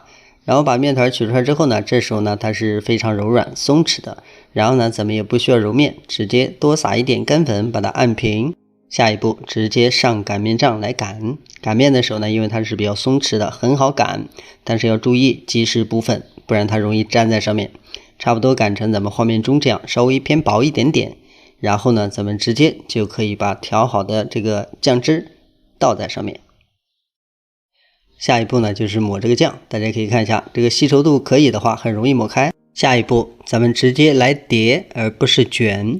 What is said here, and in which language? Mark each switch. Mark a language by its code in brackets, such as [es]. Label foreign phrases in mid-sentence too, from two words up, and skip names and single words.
[zh] 然後把面团取出來之後呢，這時候呢它是非常柔軟鬆弛的。然後呢咱們也不需要揉面，直接多撒一點乾粉把它按平。下一步直接上擀面杖來擀。擀面的時候呢，因為它是比較鬆弛的，很好擀，但是要注意及時補粉，不然它容易粘在上面。差不多擀成咱們畫面中這樣，稍微偏薄一點點。然後呢咱們直接就可以把調好的這個醬汁倒在上面。下一步呢就是抹這個醬，大家可以看一下，這個稀稠度可以的話很容易抹開。下一步咱們直接來疊，而不是卷。